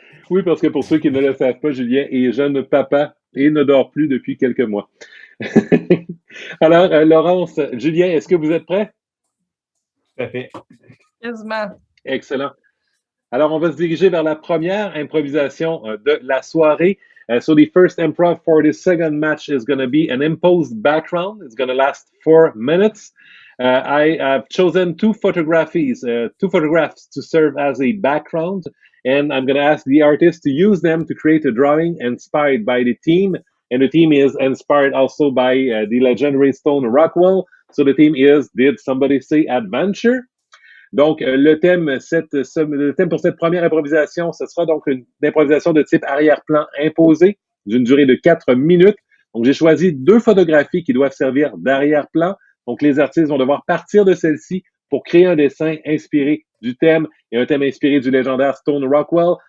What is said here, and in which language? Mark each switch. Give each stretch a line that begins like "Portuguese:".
French: oui, parce que pour ceux qui ne le savent pas, Julien est jeune papa et ne dort plus depuis quelques mois. Alors, Laurence, Julien, est-ce que vous êtes prêts? Tout à fait. Quasiment. Excellent. Alors, on va se diriger vers la première improvisation de la soirée.
English: So the first improv for the second match is going to be an imposed background. It's going to last 4 minutes. I have chosen two photographs to serve as a background, and I'm going to ask the artist to use them to create a drawing inspired by the theme. And the theme is inspired also by the legendary stone Rockwell. So the theme is, did somebody say adventure?
French: Donc, le thème pour cette première improvisation, ce sera donc une improvisation de type arrière-plan imposé d'une durée de 4 minutes. Donc, j'ai choisi 2 photographies qui doivent servir d'arrière-plan. Donc, les artistes vont devoir partir de celle-ci pour créer un dessin inspiré du thème et un thème inspiré du légendaire Stone Rockwell.